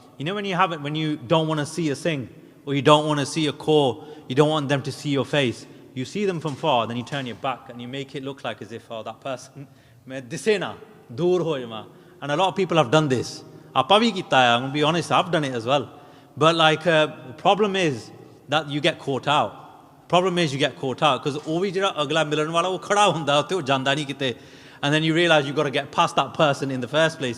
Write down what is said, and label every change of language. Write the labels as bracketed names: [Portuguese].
[English] When you have it, when you don't want to see a thing, or you don't want to see a core, you don't want them to see your face. You see them from far, then you turn your back and you make it look like as if, that person, [Punjabi] disena, dur ho jama. [English] And a lot of people have done this. [Punjabi] Apa bhi kita hai, [English] I'm going to be honest, I've done it as well. But the problem is that you get caught out. Problem is you get caught out because [Punjabi] ਉਹ ਵੀ ਜਿਹੜਾ ਅਗਲਾ ਮਿਲਣ ਵਾਲਾ ਉਹ ਖੜਾ ਹੁੰਦਾ ਉੱਥੇ ਉਹ ਜਾਂਦਾ ਨਹੀਂ ਕਿਤੇ. [English] And then you realize you've got to get past that person in the first place.